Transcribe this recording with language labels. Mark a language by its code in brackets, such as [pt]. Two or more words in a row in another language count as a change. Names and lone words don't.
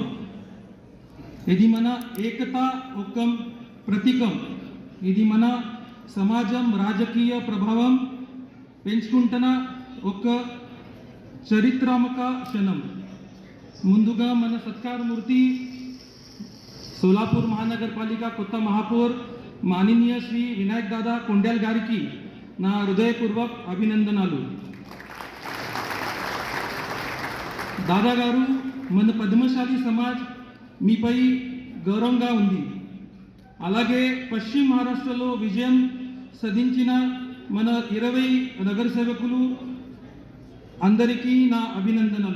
[te] ఇది మన ఏకత ఒక ప్రతీకం. ఇది మన సమాజం రాజకీయ ప్రభావం పెంచుకుంటున్న ఒక చరిత్రాత్మక క్షణం. ముందుగా మన సత్కారమూర్తి सोलापूर महानगरपालिका కొత్త [mr] महापौर माननीय [te] श्री विनायक दादा कोंड्याल गाరికి నా హృదయపూర్వక అభినందనలు. దాదా గారు, మన పద్మశాలి సమాజ్ మీపై గౌరవంగా ఉంది. అలాగే పశ్చిమ మహారాష్ట్రలో విజయం సాధించిన మన 20 నగర సేవకులు అందరికీ నా అభినందనలు.